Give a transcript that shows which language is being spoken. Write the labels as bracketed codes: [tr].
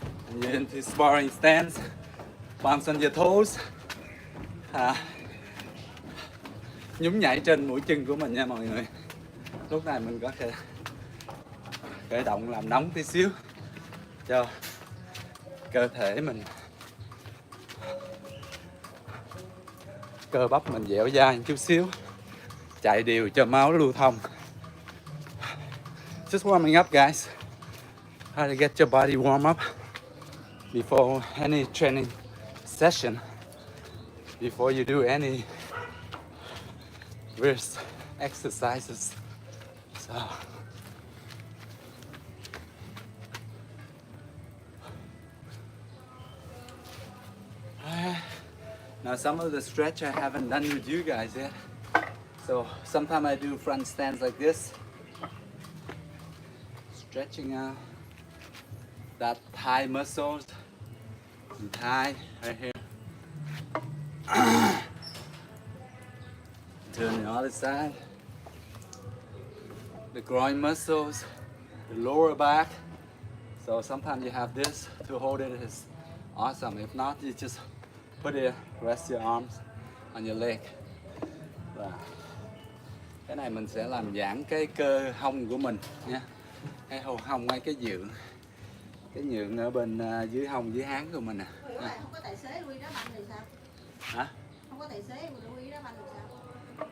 [en] And you're into sparring stance, bounce on your toes. [vi] Nhún nhảy trên mũi chân của mình nha mọi người. Lúc này mình có thể khởi động làm nóng tí xíu cho cơ thể mình, cơ bắp mình dẻo dai một chút xíu, chạy đều cho máu lưu thông. [en] Just warming up, guys. How to get your body warm up before any training session, before you do any wrist exercises. So now some of the stretch I haven't done with you guys yet. So sometimes I do front stands like this, stretching out that thigh muscles, and thigh right here. Turn the other side. The groin muscles, the lower back. So sometimes you have this to hold it. It's awesome. If not, you just put it, rest your arms on your leg. [vi] Và cái này mình sẽ làm giãn cái cơ hông của mình nha. Cái hông ngay cái nhượng ở bên dưới hông, dưới háng của mình nè. Không có tài xế Louis đá banh thì sao? Hả? Không có tài xế Louis đá banh thì sao?